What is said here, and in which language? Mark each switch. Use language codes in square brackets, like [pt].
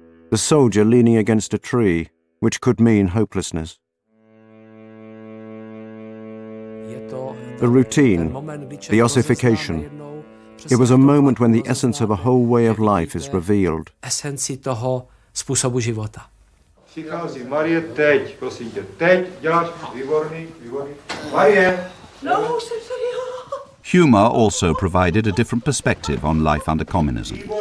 [en] The soldier leaning against a tree, which could mean hopelessness. The routine, the ossification. It was a moment when the essence of a whole way of life is revealed. [cs] Přichází Marie teď, prosím tě, teď děláš výborný. Marie! No, už jsem tady. [en] Humour also provided a different perspective on life under communism.